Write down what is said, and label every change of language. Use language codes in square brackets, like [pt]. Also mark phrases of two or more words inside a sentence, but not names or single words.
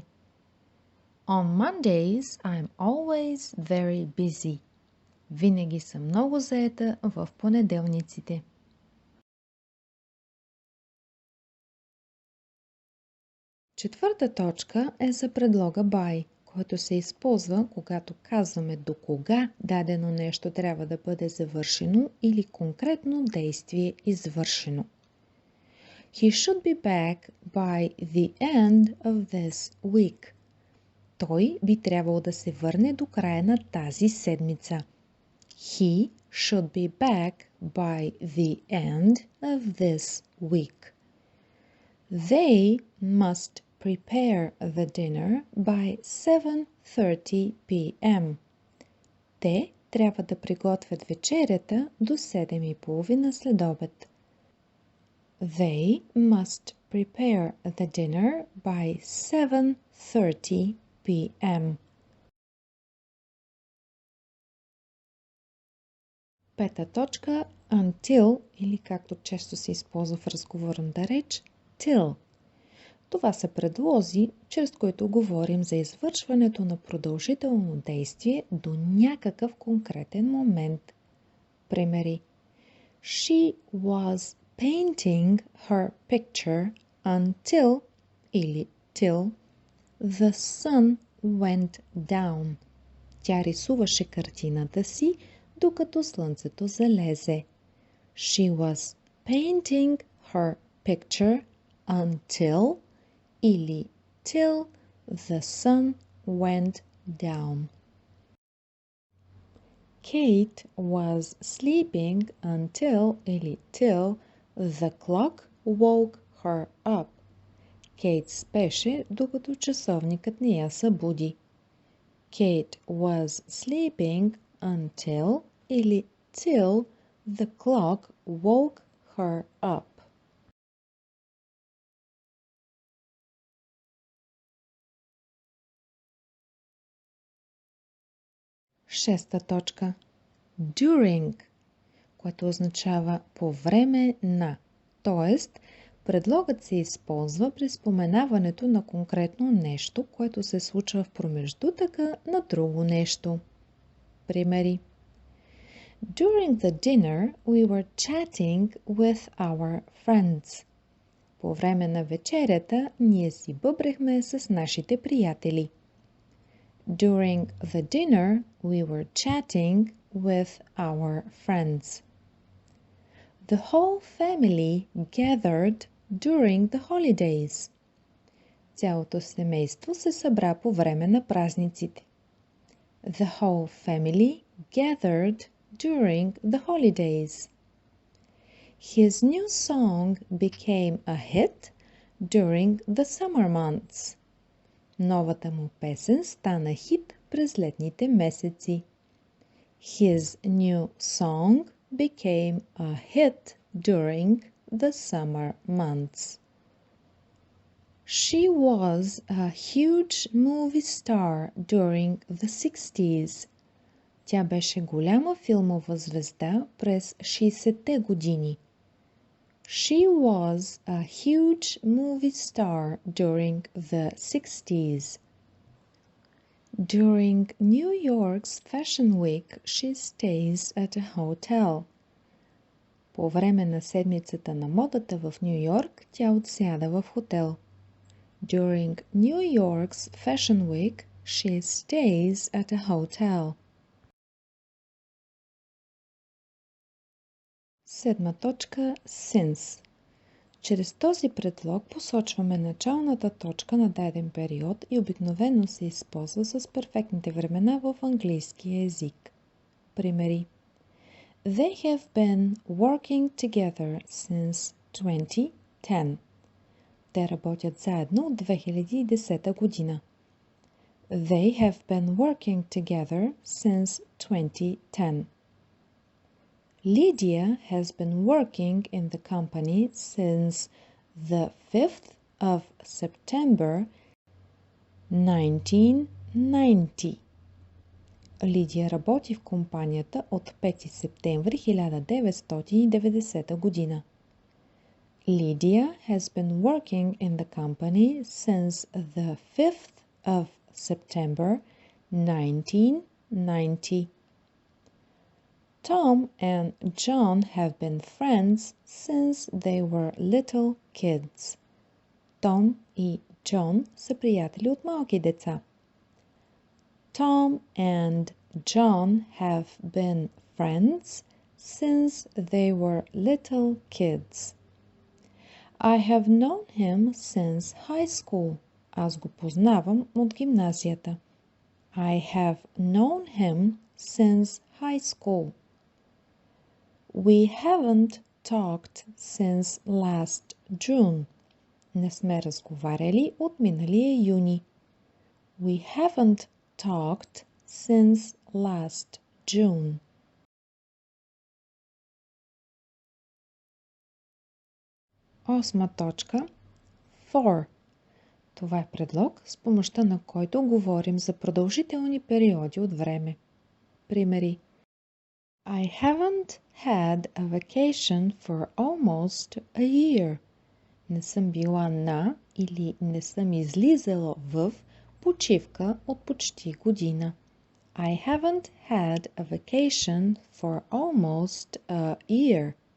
[en] On Mondays I'm always very busy. [bg] Винаги съм много заета в понеделниците. Четвърта точка е за предлога by, който се използва, когато казваме до кога дадено нещо трябва да бъде завършено или конкретно действие извършено. [en] He should be back by the end of this week. [bg] Той би трябвало да се върне до края на тази седмица. [en] He should be back by the end of this week. They must prepare the dinner by 7:30 p.m. [bg] Те трябва да приготвят вечерята до 7:30 следобед. [en] They must prepare the dinner by 7:30 p.m. [bg] Пета точка – until, или както често се използва в разговорната реч, till. Това са предлози, чрез които говорим за извършването на продължително действие до някакъв конкретен момент. Примери: [en] She was painting her picture until или till the sun went down. [bg] Тя рисуваше картината си, докато слънцето залезе. [en] She was painting her picture until или till the sun went down. Kate was sleeping until или till the clock woke her up. [bg] Кейт спеше, докато часовникът не я събуди. [en] Kate was sleeping until или till the clock woke her up. [bg] Шеста точка. During, което означава по време на, т.е. предлогът се използва при споменаването на конкретно нещо, което се случва в промеждутъка на друго нещо. Примери: [en] During the dinner, we were chatting with our friends. [bg] По време на вечерята ние си бъбрехме с нашите приятели. [en] During the dinner, we were chatting with our friends. The whole family gathered during the holidays. [bg] Цялото семейство се събра по време на празниците. [en] The whole family gathered during the holidays. His new song became a hit during the summer months. [bg] Новата му песен стана хит през летните месеци. [en] His new song became a hit during the summer months. She was a huge movie star during the 60s. [bg] Тя беше голяма филмова звезда през 60-те години. [en] She was a huge movie star during the 60s. During New York's Fashion Week, she stays at a hotel. [bg] По време на седмицата на модата в Ню Йорк, тя отсяда в хотел. [en] During New York's Fashion Week, she stays at a hotel. [bg] Седма точка – since. Чрез този предлог посочваме началната точка на даден период и обикновено се използва с перфектните времена в английския език. Примери: [en] They have been working together since 2010. [bg] Те работят заедно от 2010 година. [en] They have been working together since 2010. Lydia has been working in the company since the 5th of September 1990. [bg] Лидия работи в компанията от 5 септември 1990 година. [en] Lydia has been working in the company since the 5th of September 1990. Tom and John have been friends since they were little kids. [bg] Том и Джон са приятели от малки деца. [en] Tom and John have been friends since they were little kids. I have known him since high school. [bg] Аз го познавам от гимназията. [en] I have known him since high school. We haven't talked since last June. [bg] Не сме разговаряли от миналия юни. [en] We haven't talked since last June. [bg] Осма точка. For. Това е предлог, с помощта на който говорим за продължителни периоди от време. Примери. [en] I haven't had a vacation for almost a year. [bg] Не съм била на или не съм излизала в почивка от почти година. [en] I haven't had a vacation for almost a year.